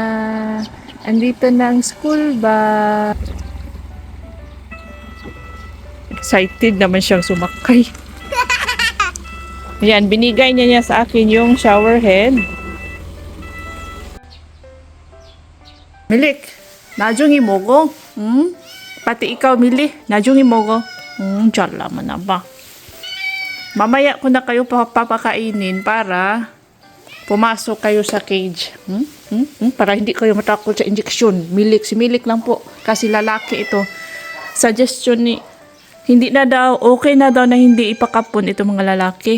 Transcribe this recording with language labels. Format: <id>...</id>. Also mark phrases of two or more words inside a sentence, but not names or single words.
<tl>Andito na ang school bus. Excited naman siyang sumakay. Ayan, binigay niya sa akin yung</tl> <en>shower head.</en> <tl>Milik,</tl> <ko>나중에 먹어. 응?</ko> <tl>Pati ikaw, Mili.</tl> <ko>나중에 먹어.</ko> <tl>Diyan naman na ba? Mamaya ko na kayo papakainin para pumasok kayo sa cage. Para hindi kayo matakot sa injection. Si Milik lang po. Kasi lalaki ito. Suggestion ni, hindi na daw, okay na daw na hindi ipakapon itong mga lalaki.</tl>